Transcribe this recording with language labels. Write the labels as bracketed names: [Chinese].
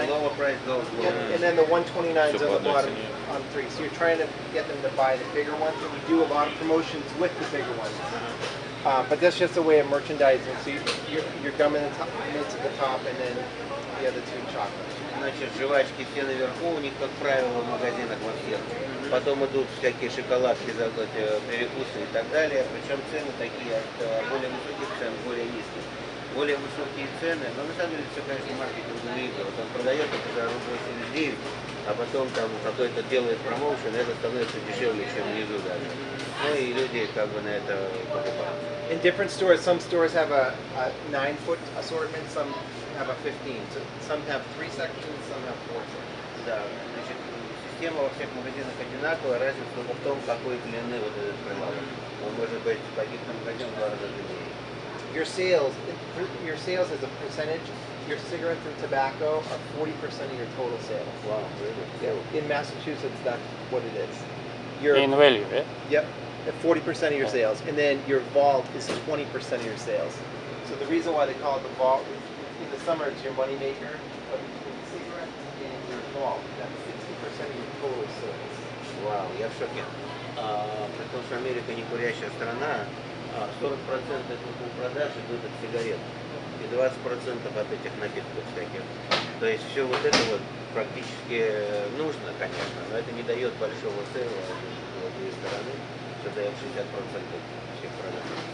[English] 189. lower price goes lower. And then the 129s So on the bottom yeah. on 3. So you're trying to get them to buy the bigger ones. And we do a lot of promotions with the bigger ones. But that's just a way of merchandising. So you're gum in the top, mints at the top, and then the other two chocolates. [Russian] Значит, жвачки все наверху, у них, как правило, в магазинах во всех. Потом идут всякие шоколадки, перекусы и так далее. Причем цены такие от более высоких цен, более низких. Более высокие цены, но на самом деле все, конечно, маркетинговые игры. Вот он продает это за рубль 79, а потом там какой-то делает промоушен, и это становится дешевле, чем внизу даже. Ну и люди как бы на это покупают. [English] In different stores, some stores have a 9-foot assortment, some have a 15. So some have 3 sections, some have 4 sections. [Russian] Да, значит, система во всех магазинах одинаковая, разница только в том, какой длины вот этот прилавок. Он может быть в каких-то магазинах в 2 раза длиннее. [English] Your sales as a percentage, your cigarettes and tobacco are 40% of your total sales. Wow, really? Yeah. In Massachusetts, that's what it is. In value, yeah? Yep, at 40% of your sales. And then your vault is 20% of your sales. So the reason why they call it the vault is in the summer it's your money maker, but between cigarettes and your vault, that's 60% of your total sales. [Russian] Вау, я в шоке. При том, что Америка не курящая страна, 40% продаж идут от сигарет и 20% от этих напитков всяких. То есть все вот это вот практически нужно, конечно, но это не дает большого цела с другой стороны, что дает 60% всех продаж.